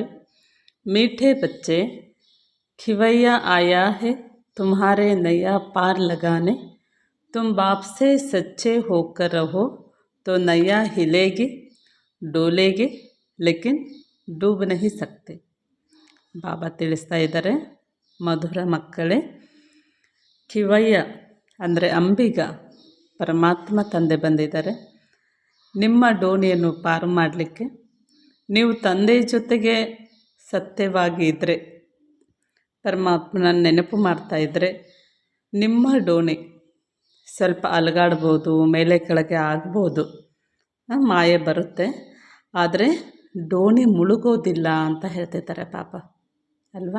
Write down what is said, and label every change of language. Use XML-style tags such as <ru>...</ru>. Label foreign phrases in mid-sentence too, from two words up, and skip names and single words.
<hi>मीठे बच्चे, खिवैया आया है तुम्हारे नैया पार लगाने। तुम बाप से सच्चे होकर रहो तो नैया हिलेगी डोलेगी, लेकिन डूब नहीं सकते।</hi> <kn>ಬಾಬಾ ತಿಳಿಸ್ತಾ ಇದ್ದಾರೆ, ಮಧುರ ಮಕ್ಕಳೇ, ಖಿವಯ್ಯ ಅಂದರೆ ಅಂಬಿಗ ಪರಮಾತ್ಮ ತಂದೆ ಬಂದಿದ್ದಾರೆ ನಿಮ್ಮ ಡೋಣಿಯನ್ನು ಪಾರು ಮಾಡಲಿಕ್ಕೆ. ನೀವು ತಂದೆ ಜೊತೆಗೆ ಸತ್ಯವಾಗಿ ಇದ್ದರೆ, ಪರಮಾತ್ಮನ ನೆನಪು ಮಾಡ್ತಾಯಿದ್ರೆ ನಿಮ್ಮ ಡೋಣಿ ಸ್ವಲ್ಪ ಅಲಗಾಡ್ಬೋದು, ಮೇಲೆ ಕೆಳಗೆ ಆಗ್ಬೋದು, ಮಾಯೆ ಬರುತ್ತೆ, ಆದರೆ ಡೋಣಿ ಮುಳುಗೋದಿಲ್ಲ ಅಂತ ಹೇಳ್ತಿದ್ದಾರೆ ಪಾಪ ಅಲ್ವಾ.</kn>